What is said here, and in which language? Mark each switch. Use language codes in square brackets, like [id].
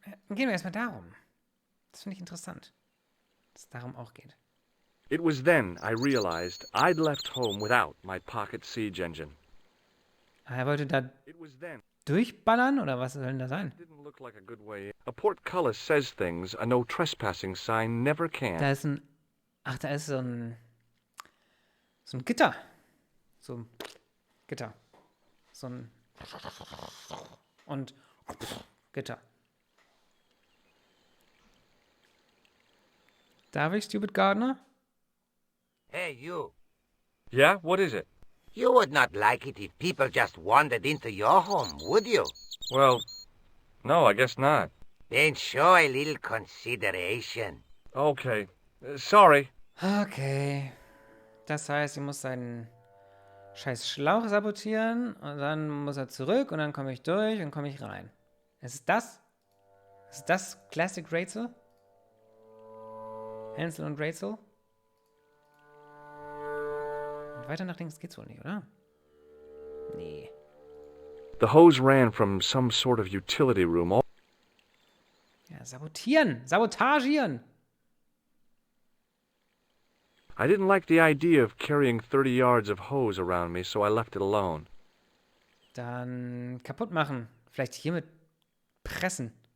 [de] Gehen wir erstmal darum. Das finde ich interessant. Dass es darum auch geht. [en] It was then I realized I'd left home without my pocket siege engine. [de] Er wollte da [en] It was then. [de] durchballern oder was soll denn da sein? [en] Didn't look like a good way. A portcullis says things a no trespassing sign never can. [de] Da ist ein. Ach, da ist so ein Gitter. So ein Gitter. So ein. Und. Gitter. Darf ich, [en] Stupid Gardener? Hey, you. Yeah, what is it? You would not like it if people just wandered into your home, would you? Well, no, I guess not. Then show a little consideration. Okay. Sorry. Okay. [de] Das heißt, ich muss seinen scheiß Schlauch sabotieren und dann muss er zurück und dann komme ich durch und komme ich rein. Ist das? Ist das Classic Rätsel? Hänsel und Rätsel? Und weiter nach links geht's wohl nicht, oder? Nee. [en] The hose ran from some sort of utility room. [de] Ja, sabotieren! Sabotagieren! [en] I didn't like the idea of carrying 30 yards of hose around me, so I left it alone. [de] Dann kaputt machen. Vielleicht hiermit pressen.